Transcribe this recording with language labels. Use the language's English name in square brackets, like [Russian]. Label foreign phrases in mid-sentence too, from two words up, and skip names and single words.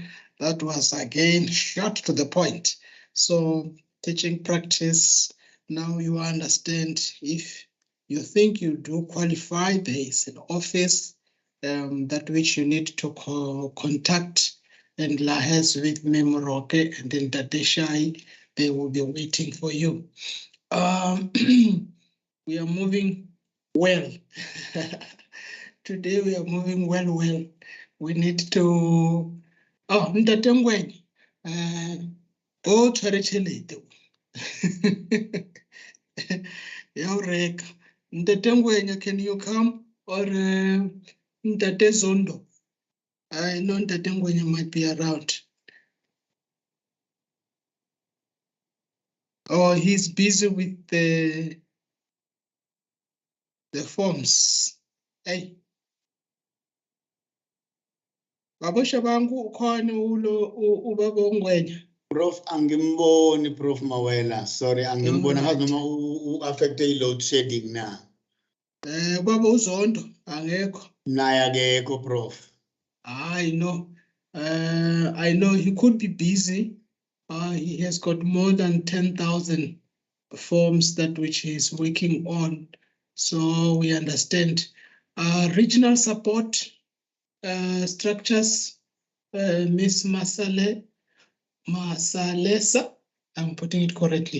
[English] That was again short to the point. So teaching practice, now you understand if you think you do qualify, there is an office that which you need to contact and liaise with Memoroke and then Tadeshai, they will be waiting for you. We are moving well. Today we are moving well. We need to, [Northern Sotho] Ntate Ngwenya, go tshware tšhelete. Ya o reka. [English] Ntate Ngwenya, can you come? Or Ntate Zondo? I know Ntate Ngwenya might be around. Oh, he's busy with the forms. Hey. [Zulu] Babosha bangu ukhona ubaba uNgwenya. Prof angimboni Prof Mawela. Sorry, angimbona ngazi noma u-affecte i- [English] load shedding [Zulu] na. Baba uZondo angekho. Naye akekho Prof. [English] I know he could be busy. He has got more than 10,000 forms that which he is working on. So we understand. Regional support structures, Miss Masalesa, I'm putting it correctly.